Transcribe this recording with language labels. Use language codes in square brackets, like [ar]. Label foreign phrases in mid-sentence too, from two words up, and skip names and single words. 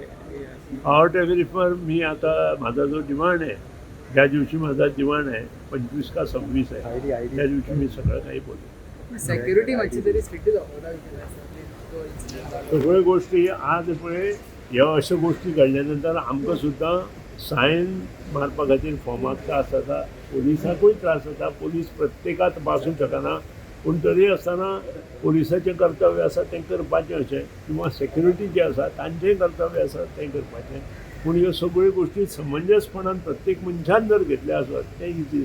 [mr] पॉवर टेरिफवर मी आता माझा जो डिमांड आहे, ज्या दिवशी माझा डिमांड आहे 25 का 26 आहे, त्या दिवशी मी सगळं काही बोलतो. सेक्युरिटी [kok] सगळ्या गोष्टी आज पुढे या अशा गोष्टी घडल्यानंतर आमकां सुद्धा सायन मारपा खातीर फॉर्माक त्रास जाता, पोलिसांकूय त्रास जाता. पोलीस प्रत्येकाक तपासूंक शकना, पूण तरी आसतना पोलिसाचें कर्तव्य आसा तें करपाचें अशें, किंवा सेक्युरिटी जे आसा तांचेंय कर्तव्य आसा तें करपाचें. पूण ह्यो सगळ्यो गोश्टी समंजसपणान प्रत्येक मनशान जर घेतल्या आसत तें इजी जाता.